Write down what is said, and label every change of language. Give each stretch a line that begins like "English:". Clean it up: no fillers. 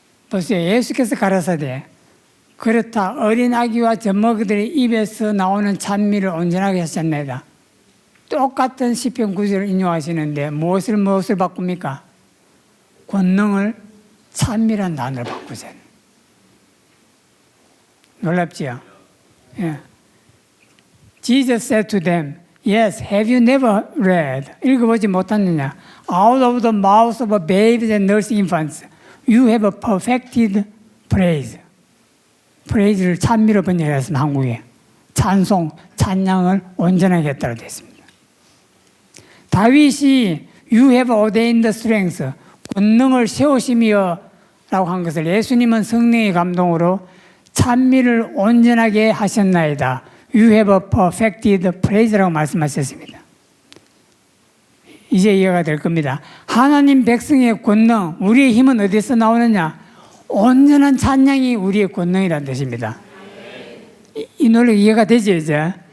Korean: 보세요. 예수께서 가라사대 그렇다. 어린 아기와 젖먹이들의 입에서 나오는 찬미를 온전하게 하셨나이다. 똑같은 시편 9절을 인용하시는데 무엇을 바꿉니까? 권능을 찬미란 단어를 바꾸세요. 놀랍지요? 예.
English: Jesus said to them, Yes, have you never read?
Korean: 읽어보지 못했느냐?
English: Out of the mouth of babes and nursing infants, you have perfected praise.
Korean: praise를 찬미로 번역했습니다. 한국에. 찬송, 찬양을 온전하게 했다고 되어 있습니다. 다윗이
English: You have ordained strength,
Korean: 권능을 세우시며 라고 한 것을 예수님은 성령의 감동으로 찬미를 온전하게 하셨나이다.
English: You have perfected praise라고
Korean: 말씀하셨습니다. 이제 이해가 될 겁니다. 하나님 백성의 권능, 우리의 힘은 어디서 나오느냐? 온전한 찬양이 우리의 권능이라는 뜻입니다. 이 논리 이해가 되죠, 이제?